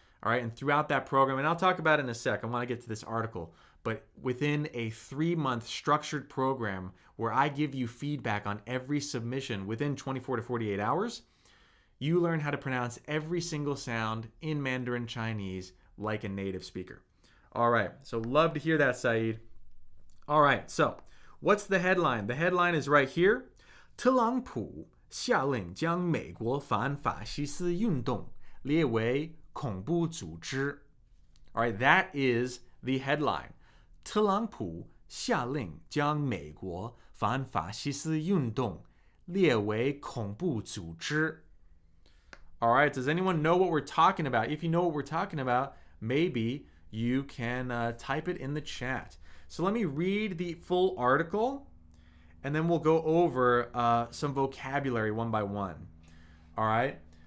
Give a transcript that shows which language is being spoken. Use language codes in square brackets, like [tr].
[en] All right, and throughout that program, and I'll talk about it in a sec, I want to get to this article, but within a 3-month structured program where I give you feedback on every submission within 24 to 48 hours, you learn how to pronounce every single sound in Mandarin Chinese like a native speaker. All right, so love to hear that, Saeed. All right, so what's the headline? The headline is right here. [zh] 特朗普下令将美国反法西斯运动列为恐怖组织. [en] All right, that is the headline. [zh] 特朗普下令将美国反法西斯运动列为恐怖组织. [en] All right, does anyone know what we're talking about? If you know what we're talking about, maybe you can type it in the chat. So let me read the full article, and then we'll go over some vocabulary one by one. All right?